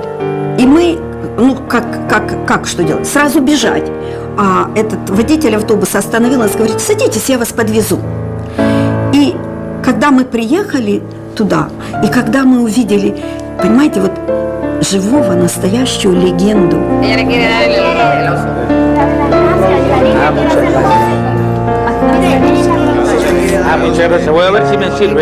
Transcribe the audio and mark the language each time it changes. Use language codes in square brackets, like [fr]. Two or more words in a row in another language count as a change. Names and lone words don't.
[ru] И мы, как что делать? Сразу бежать. А этот водитель автобуса остановил нас, говорит: садитесь, я вас подвезу. И когда мы приехали туда, и когда мы увидели, понимаете, вот живого, настоящую легенду. [es] Muchas gracias. Voy a ver si me sirve.